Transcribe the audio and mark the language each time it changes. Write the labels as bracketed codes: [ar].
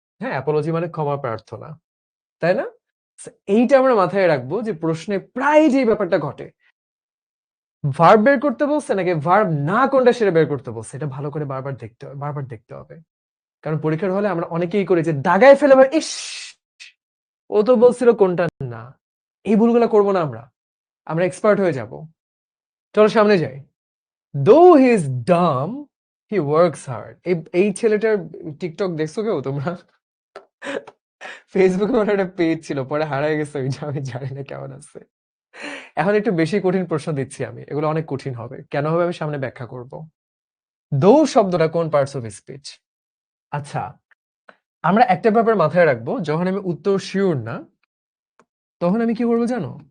[bn] হ্যাঁ, অ্যাপোলজি মানে ক্ষমা প্রার্থনা, তাই না? So এইটা আমরা মাথায় রাখবো যে প্রশ্নে প্রায় যে ব্যাপারটা ঘটে, ভার্ব বের করতে বলছে নাকি ভার্ব না কোনটা সেটা বের করতে বলছে, এটা ভালো করে বারবার দেখতে হবে, বারবার দেখতে হবে। কারণ পরীক্ষার হলে আমরা অনেকেই করি যে দাগায় ফেলে আবার ইস, ও তো বলছিল কোনটা না। এই ভুলগুলো করবো না আমরা। আমরা এক্সপার্ট হয়ে যাব। চলো সামনে যাই। [en] Though he is dumb, he works hard. [bn] এই ছেলেটার টিকটক দেখছো কেউ তোমরা? ফেসবুকে ওর একটা পেজ ছিল, পরে হারায় গেছে, ওই যে আমি জানি না কেমন আছে। এখন একটু বেশি কঠিন প্রশ্ন দিচ্ছি আমি, এগুলো অনেক কঠিন হবে। কেন হবে আমি সামনে ব্যাখ্যা করব। দো শব্দটা কোন পার্টস অফ স্পিচ? আচ্ছা, আমরা একটা ব্যাপার মাথায় রাখবো, যখন আমি উত্তর শিওর না, তখন আমি কি করবো জানো?